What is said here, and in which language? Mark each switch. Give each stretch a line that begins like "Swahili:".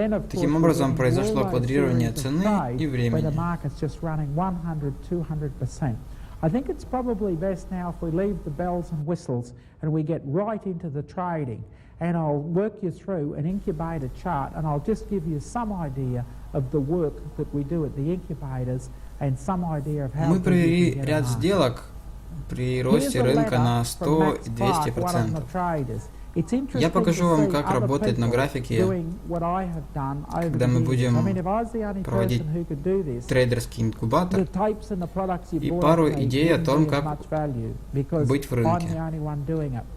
Russian: Таким образом, произошло квадрирование цены и времени.
English: I think it's probably best now if we leave the bells and whistles and we get right into the trading. And I'll work you through an incubator chart, and I'll just give you some idea of the work that we do at the incubators and some idea of how
Russian: Мы провели ряд сделок при росте рынка на 100 и 200%. Я покажу вам, как работает на графике, когда мы будем проводить трейдерский инкубатор, и пару идей о том, как быть в рынке.